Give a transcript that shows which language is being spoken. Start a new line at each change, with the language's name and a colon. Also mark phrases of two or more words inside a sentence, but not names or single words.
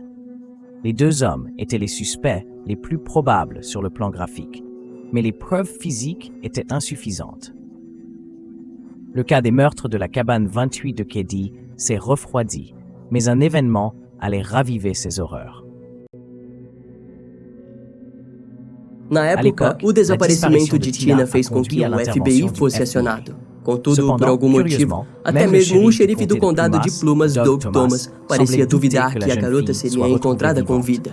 French: Les deux hommes étaient les suspects les plus probables sur le plan graphique, mais les preuves physiques étaient insuffisantes. Le cas des meurtres de la cabane 28 de Keddie s'est refroidi, mais un événement allait raviver ces horreurs.
Portuguese: Na época, o desaparecimento de Tina fez com que o FBI fosse acionado. Contudo, por algum motivo, até mesmo o xerife do condado de Plumas, Doug Thomas, parecia duvidar que a garota seria encontrada com vida.